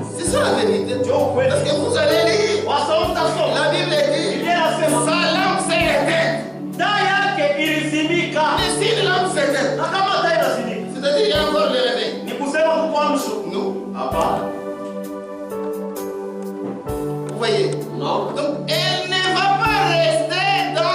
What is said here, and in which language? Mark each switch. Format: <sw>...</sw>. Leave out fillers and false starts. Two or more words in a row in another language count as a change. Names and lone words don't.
<fr>C'est ça la vérité.</fr> <sw>Ndio ukweli.</sw> <fr>Parce que vous allez lire,</fr> <sw>Wasoma mtasoma,</sw> <fr>la Bible dit,</fr> <sw>Biblia inasema</sw> <fr>sa lampe s'est éteinte.</fr> <sw>taa yake ilizimika,</sw> <fr>Mais si la lampe s'éteint,</fr> <sw>na kama taa inazimika</sw> <fr>c'est-à-dire il y a encore le réveil.</fr> <sw>ni kusema kukwamsho.</sw> <fr>Non.</fr> <sw>Hapana,</sw> <fr>Vous voyez?</fr> <sw>unaona,</sw> <fr>Donc, elle ne va pas rester</fr>